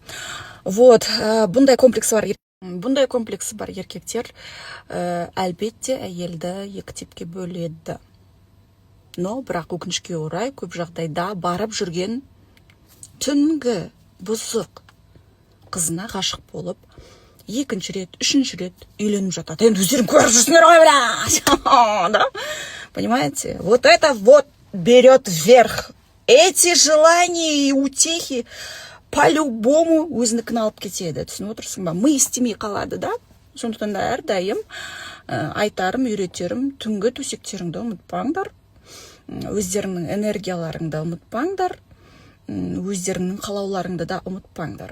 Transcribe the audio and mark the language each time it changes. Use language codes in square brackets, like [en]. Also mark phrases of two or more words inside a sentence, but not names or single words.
[kk] Вот, бұндай комплексы бар еркектер әлбетте әйелді екі типке бөледі. Но бірақ өкінішке орай көп жағдайда барып жүрген түнгі бұзық қызына ғашық болып, екінші рет, үшінші рет үйленіп жатады. Енді өздерің көріп жүрсіңдер ғой, блядь. [ru] Да? Понимаете? Вот это вот берет вверх. Эти желания и утехи по-любому [kk] өзінікін алып кетеді. Түсініп отырсың ба? Ми істемей қалады, да? Сондықтан да әрдайым айтарым, үйретерім, түнгі төсектеріңді ұмытпаңдар. Өздеріңнің энергияларыңды ұмытпаңдар. Өздеріңнің қалауларыңды да ұмытпаңдар.